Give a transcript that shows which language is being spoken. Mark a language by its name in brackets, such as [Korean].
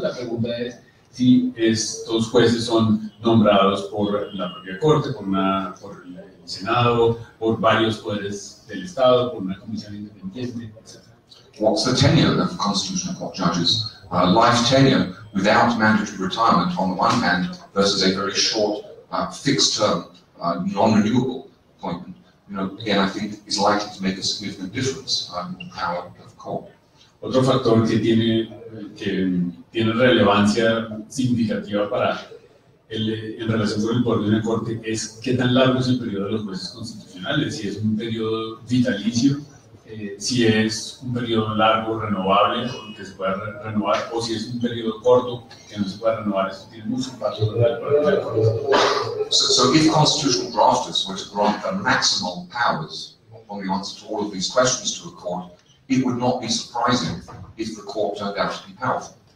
[Spanish] La pregunta es si estos jueces son nombrados por la propia Corte, por el Senado, por varios poderes del Estado, por una comisión independiente, etc. [English] What's the tenure of Constitutional Court judges? Life tenure without mandatory retirement on the one hand versus a very short, fixed-term, non-renewable appointment. You know, again, I think is likely to make a significant difference in the power of the court. [Spanish] Otro factor que tiene relevancia significativa en relación con el poder de una corte es qué tan largo es el periodo de los jueces constitucionales. Si es un periodo vitalicio, si es un periodo largo, renovable, que se pueda renovar, o si es un periodo corto, que no se pueda renovar. Eso tiene mucho impacto sobre el poder de la Corte. [English] So if constitutional drafters were to grant the maximal powers on the answer to all of these questions to a court, it would not be surprising if the court turned out to be powerful.